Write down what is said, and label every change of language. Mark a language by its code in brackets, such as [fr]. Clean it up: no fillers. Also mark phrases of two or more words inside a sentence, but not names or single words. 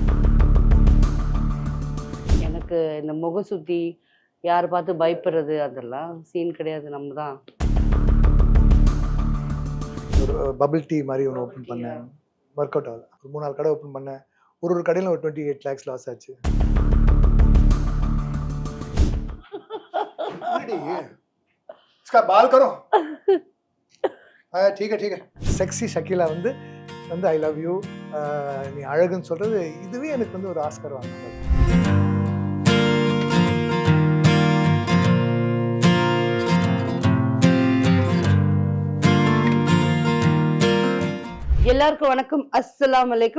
[ta] எனக்கு இந்த முகசுத்தி, யாரை பார்த்து பயப்படுறது அதெல்லாம் சீன் கிடையாது. நம்ம தான் ஒரு [en] bubble tea [ta] மாதிரி ஒன்று ஓப்பன் பண்ணேன், [en] work out [ta] ஆகல. ஒரு 3-4 கடை ஓப்பன் பண்ணேன். ஒரு கடையில் ஒரு 28 lakhs லாஸ் ஆச்சு. [hi] इसका बाल करो. ठीक है ठीक है. [ta] செக்ஸி ஷக்கீலா வந்து [en] I love you, [ta] நீ அழகுன்னு சொல்றது இதுவே எனக்கு வந்து ஒரு ஆஸ்கர் வாங்கினது. எல்லாருக்கும் வணக்கம், [ar] السلام عليكم.